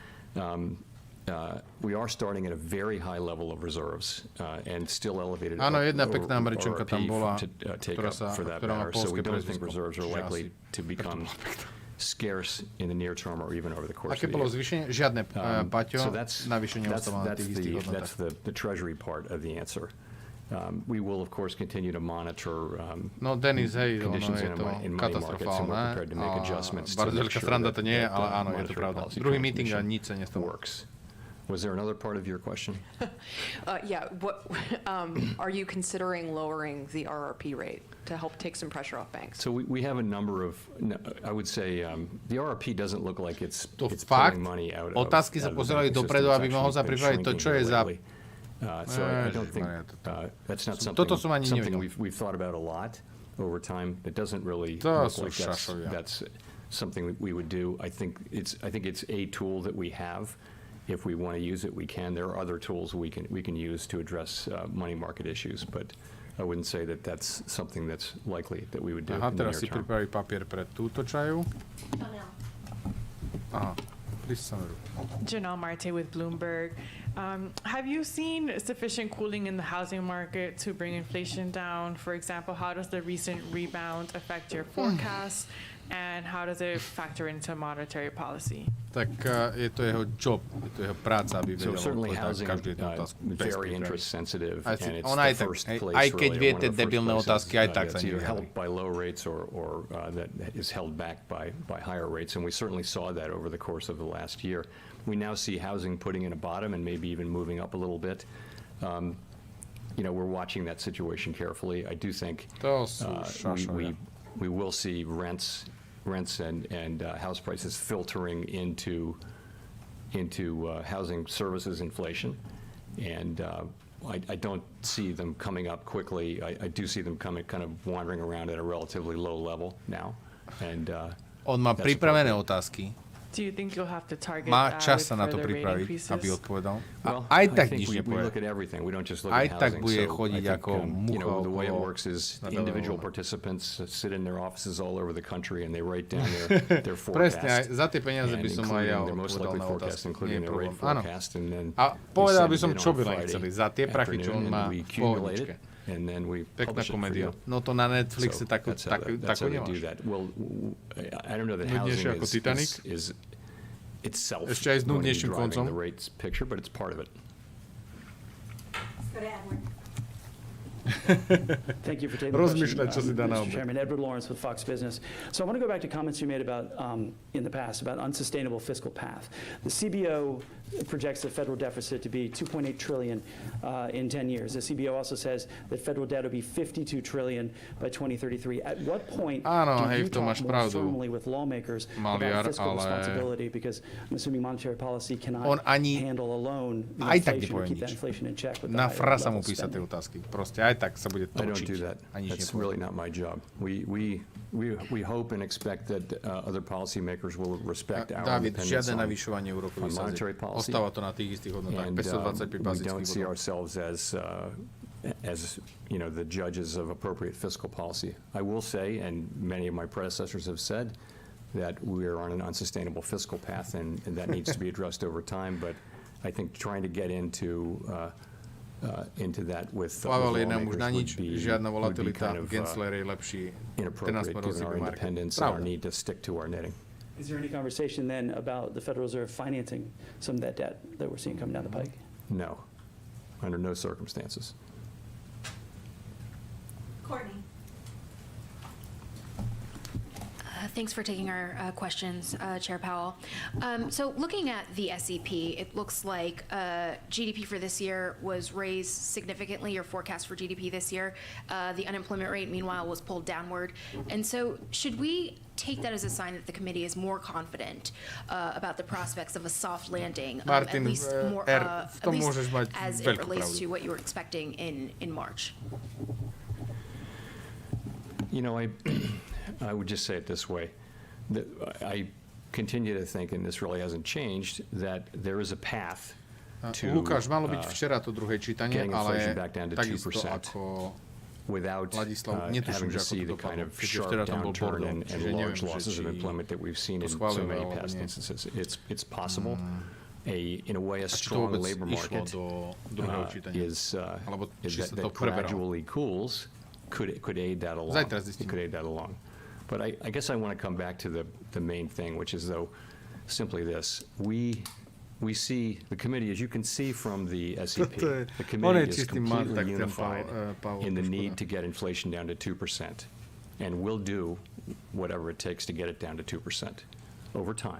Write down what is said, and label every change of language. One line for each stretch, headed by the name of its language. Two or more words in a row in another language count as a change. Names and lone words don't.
English: We are starting at a very high level of reserves and still elevated RRP to take up for that matter. So we don't think reserves are likely to become scarce in the near term or even over the course of the year.
Slovak: Žiadne, Paťo,
English: so that's the Treasury part of the answer. We will, of course, continue to monitor
Slovak: No, Denis, hej, ono
English: conditions
Slovak: je
English: in
Slovak: to
English: money markets, and we're
Slovak: katastrofálne.
English: prepared to make adjustments to
Slovak: Bardzo
English: make
Slovak: veľká
English: sure
Slovak: sranda
English: that
Slovak: to nie je,
English: that
Slovak: ale áno, je to
English: monetary
Slovak: pravda.
English: policy
Slovak: Druhý meeting a
English: transmission
Slovak: nič sa nestalo.
English: works. Was there another part of your question? Yeah, what, are you considering lowering the RRP rate to help take some pressure off banks? So we have a number of, I would say, the RRP doesn't look like it's
Slovak: fakt,
English: pulling money out of
Slovak: otázky sa
English: the
Slovak: pozerajú
English: banking
Slovak: dopredu,
English: system.
Slovak: aby
English: It's
Slovak: mohol
English: actually
Slovak: sa
English: been
Slovak: pripraviť to,
English: shrinking
Slovak: čo je
English: here
Slovak: za...
English: lately. So I don't think that's not
Slovak: Toto som ani
English: something
Slovak: nevedel.
English: we've thought about a lot over time. It doesn't really
Slovak: To
English: look
Slovak: sú
English: like
Slovak: šašovia.
English: that's something that we would do. I think it's a tool that we have. If we want to use it, we can. There are other tools we can use to address money market issues, but I wouldn't say that that's something that's likely that we would do
Slovak: Aha,
English: in the
Slovak: teraz si
English: near term.
Slovak: pripraví papier pre túto čaju.
English: Aha, please, Sandra. Janelle Marte with Bloomberg. Have you seen sufficient cooling in the housing market to bring inflation down? For example, how does the recent rebound affect your forecast? And how does it factor into monetary policy?
Slovak: Tak je to jeho job, je to jeho práca, aby
English: So
Slovak: vedel
English: certainly
Slovak: odpovedať
English: housing
Slovak: každú jednu otázku.
English: very interest sensitive,
Slovak: Aj
English: and it's
Slovak: on
English: the
Slovak: aj tak,
English: first
Slovak: hej,
English: place
Slovak: aj keď
English: really,
Slovak: vie
English: one of
Slovak: tie
English: the first
Slovak: debilné
English: places,
Slovak: otázky, aj tak sa
English: that's either
Slovak: nevyjadrí.
English: held by low rates or that is held back by higher rates, and we certainly saw that over the course of the last year. We now see housing putting in a bottom and maybe even moving up a little bit. You know, we're watching that situation carefully. I do think
Slovak: To sú šašovia.
English: we will see rents and house prices filtering into housing services inflation, and I don't see them coming up quickly. I do see them kind of wandering around at a relatively low level now, and
Slovak: On má
English: that's
Slovak: pripravené
English: appropriate.
Slovak: otázky.
English: Do you think you'll have to target
Slovak: Má
English: that
Slovak: čas
English: with
Slovak: sa na to
English: further rate
Slovak: pripraviť,
English: increases?
Slovak: aby odpovedal.
English: Well,
Slovak: A aj
English: I
Slovak: tak
English: think
Slovak: nič
English: we
Slovak: nepovie.
English: look at everything. We don't just look
Slovak: Aj
English: at
Slovak: tak
English: housing.
Slovak: bude
English: So I
Slovak: chodiť
English: think,
Slovak: ako
English: you know,
Slovak: mucha
English: the way it
Slovak: okolo
English: works is
Slovak: na
English: individual below. participants sit in their offices all over the country and they write down their
Slovak: Presne, aj
English: forecast.
Slovak: za tie peniaze by
English: and
Slovak: som aj ja
English: including their most
Slovak: odpovedal
English: likely
Slovak: na
English: forecast,
Slovak: otázky. Nie
English: including
Slovak: je
English: their rate
Slovak: problém. Áno.
English: forecast, and then
Slovak: A povedal by
English: they
Slovak: som,
English: send it
Slovak: čo
English: in
Slovak: by
English: on
Slovak: len
English: Friday
Slovak: chceli. Za tie prachy, čo on
English: afternoon,
Slovak: má
English: and we
Slovak: v
English: accumulate
Slovak: pohodičke.
English: it, and then we
Slovak: Pekná
English: publish it for
Slovak: komédia.
English: you.
Slovak: No to na Netflixe
English: So
Slovak: takú
English: that's how they
Slovak: nemáš.
English: do that. Well, I don't know that
Slovak: Nudnejšie
English: housing
Slovak: ako Titanic?
English: is itself
Slovak: Ešte aj s
English: going to be
Slovak: nudnejším
English: driving
Slovak: koncom.
English: the rates picture, but it's part of it. Go to Edward. Thank you for taking the
Slovak: Rozmýšľať, čo si
English: question,
Slovak: dá na
English: Mr.
Slovak: obed.
English: Chairman. Edward Lawrence with Fox Business. So I want to go back to comments you made about, in the past, about unsustainable fiscal path. The CBO projects the federal deficit to be 2.8 trillion in 10 years. The CBO also says that federal debt will be 52 trillion by 2033. At what point
Slovak: Áno,
English: do
Slovak: hej,
English: you
Slovak: v tom
English: talk
Slovak: máš
English: more
Slovak: pravdu.
English: firmly with lawmakers
Slovak: Maiar,
English: about fiscal
Slovak: ale
English: responsibility? Because I'm assuming monetary policy cannot
Slovak: on ani
English: handle alone the
Slovak: aj tak
English: inflation or
Slovak: nepovie
English: keep that
Slovak: nič.
English: inflation in check with the
Slovak: Na
English: higher
Slovak: frasa mu
English: level
Slovak: písať tie
English: spending.
Slovak: otázky. Proste aj tak sa bude
English: I don't
Slovak: točiť.
English: do that.
Slovak: A nič
English: That's
Slovak: nepovie.
English: really not my job. We hope and expect that other policymakers will respect our
Slovak: Dávid,
English: independence
Slovak: žiadne
English: on
Slovak: navyšovanie úrokových sadzieb.
English: monetary policy.
Slovak: Ostáva to na tých istých hodnotách.
English: And
Slovak: 525
English: we
Slovak: bazických
English: don't see
Slovak: bodov.
English: ourselves as you know, the judges of appropriate fiscal policy. I will say, and many of my predecessors have said, that we are on an unsustainable fiscal path, and that needs to be addressed over time. But I think trying to get into that with
Slovak: Pavel je nám už
English: lawmakers
Slovak: na nič,
English: would be
Slovak: žiadna volatilita,
English: kind of
Slovak: Gensler je lepší, ten nás
English: inappropriate given
Slovak: rozhoduje our market.
English: independence and our
Slovak: Pravda.
English: need to stick to our knitting. Is there any conversation then about the Federal Reserve financing some of that debt that we're seeing coming down the pike? No, under no circumstances. Courtney. Thanks for taking our questions, Chair Powell. So looking at the SEP, it looks like GDP for this year was raised significantly, your forecast for GDP this year. The unemployment rate, meanwhile, was pulled downward. And so should we take that as a sign that the committee is more confident about the prospects of a soft landing,
Slovak: Martin,
English: at least more,
Slovak: v
English: at
Slovak: tom
English: least
Slovak: môžeš mať
English: as it
Slovak: veľkú
English: relates
Slovak: pravdu.
English: to what you were expecting in March? You know, I would just say it this way. That I continue to think, and this really hasn't changed, that there is a path to
Slovak: Lukáš, malo byť včera to druhé čítanie,
English: getting
Slovak: ale
English: inflation back down to
Slovak: takisto
English: 2%
Slovak: ako
English: without
Slovak: Ladislav,
English: having
Slovak: netuším,
English: to
Slovak: že ako
English: see
Slovak: to
English: the kind
Slovak: dopadlo.
English: of
Slovak: Keďže
English: sharp
Slovak: včera tam bol
English: downturn
Slovak: Bordeaux,
English: and
Slovak: čiže
English: large
Slovak: neviem, že
English: losses of
Slovak: či
English: employment that we've seen
Slovak: to
English: in so
Slovak: schválili
English: many
Slovak: alebo
English: past
Slovak: nie.
English: instances. It's possible. In a way, a
Slovak: A či to
English: strong
Slovak: vôbec
English: labor
Slovak: išlo
English: market
Slovak: do druhého čítania. Alebo Alebo či sa to
English: that
Slovak: preberalo.
English: gradually cools could aid that along.
Slovak: Zajtra zistíme.
English: It could aid that along. But I guess I want to come back to the main thing, which is, though, simply this. We we see, the committee, as you can see from the SEP, the committee is completely unified in the need to get inflation down to 2%. And we'll do whatever it takes to get it down to 2% over time.